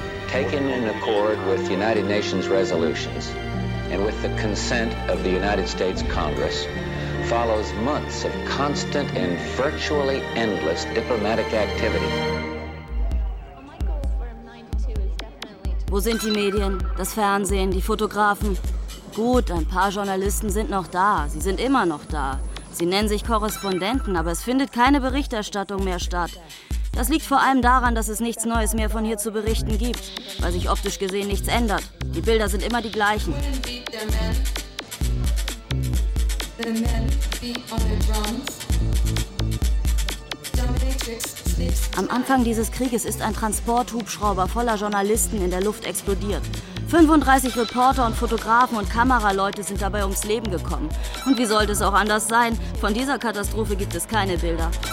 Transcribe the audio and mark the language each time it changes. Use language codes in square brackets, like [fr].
[en] Taken in accord with the United Nations resolutions and with the consent of the United States Congress, follows months of constant and virtually endless diplomatic activity. [de] Wo sind die Medien, das Fernsehen, die Fotografen? Gut, ein paar Journalisten sind noch da, sie sind immer noch da. Sie nennen sich Korrespondenten, aber es findet keine Berichterstattung mehr statt. Das liegt vor allem daran, dass es nichts Neues mehr von hier zu berichten gibt, weil sich optisch gesehen nichts ändert. Die Bilder sind immer die gleichen. [en] The men beat on the drums. [de] Am Anfang dieses Krieges ist ein Transporthubschrauber voller Journalisten in der Luft explodiert. 35 Reporter und Fotografen und Kameraleute sind dabei ums Leben gekommen. Und wie sollte es auch anders sein? Von dieser Katastrophe gibt es keine Bilder.